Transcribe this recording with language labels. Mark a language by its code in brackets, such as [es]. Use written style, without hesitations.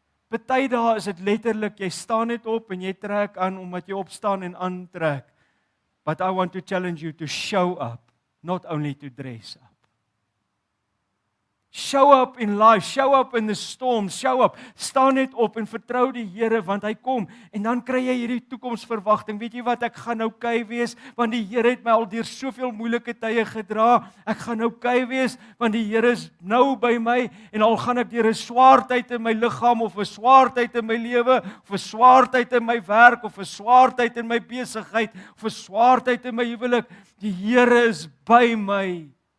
[af] Party dae is dit letterlik, jy staan net op en jy trek aan omdat jy opstaan en aantrek. [en] But I want to challenge you to show up, not only to dress up. Show up in life, show up in the storm, show up. [af] Staan net op en vertrou die Here want hy kom en dan kry jy hierdie toekomsverwagting. Weet jy wat, ek gaan okay wees want die Here het my al deur soveel moeilike tye gedra. Ek gaan okay wees want die Here is nou by my en al gaan ek deur 'n swaar tyd in my liggaam of 'n swaar tyd in my lewe of 'n swaar tyd in my werk of 'n swaar tyd in my besigheid of 'n swaar tyd in my huwelik, die Here is by my.